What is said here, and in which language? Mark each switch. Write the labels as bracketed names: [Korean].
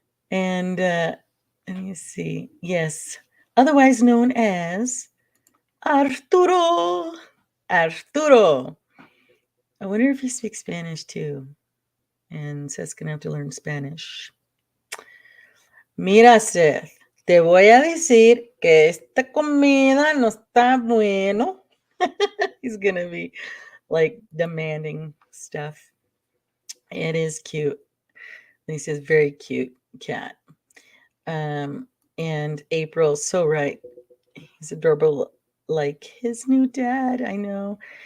[English] And let me see. Yes. Otherwise known as Arturo. Arturo. I wonder if he speaks Spanish too. And Seth's going to have to learn Spanish. [Spanish] Mira, Seth, te voy a decir que esta comida no está bueno. [English] He's going to be like demanding stuff. It is cute. Lisa's very cute cat. And April's so right. He's adorable like his new dad. I know.